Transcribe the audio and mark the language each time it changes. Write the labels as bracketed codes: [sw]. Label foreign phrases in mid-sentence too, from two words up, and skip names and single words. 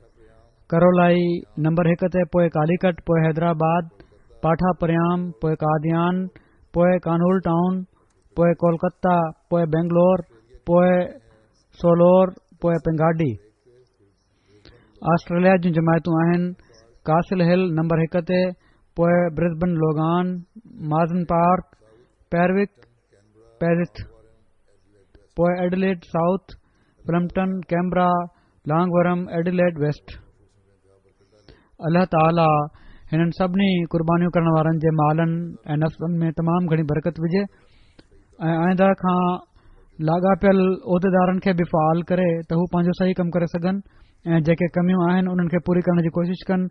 [sd] करोलाई नंबर 1 ते, पोइ कालीकट, पोइ हैदराबाद, पाठा परियाम, पोइ कादियान, पोइ कानूल टाउन, पोइ कोलकाता, पोइ बेंगलोर, पोइ सोलोर, पोइ पेंगाडी। ऑस्ट्रेलिया जूं जमायतूं आहिनि कासिल हिल नंबर 1 ते, पोइ ब्रिस्बन लोगान, माज़न पार्क, पेरविक, पेरिथ, पोइ एडिलेड साउथ, ब्रम्पटन, कैमरा, लॉन्गवरम, एडिलेड वेस्ट। अल्लाह ताला हिननि सभिनी क़ुर्बानियूं करण वारनि जे मालनि ऐं नफ़्सनि में तमामु घणी बरकत विझे ऐं आइंदा खां लाॻापियल उहिदेदारनि खे बि फ़ाल करे त हू पंहिंजो सही कमु करे सघनि ऐं जेके कमियूं आहिनि उन्हनि खे पूरी करण जी कोशिशि कनि।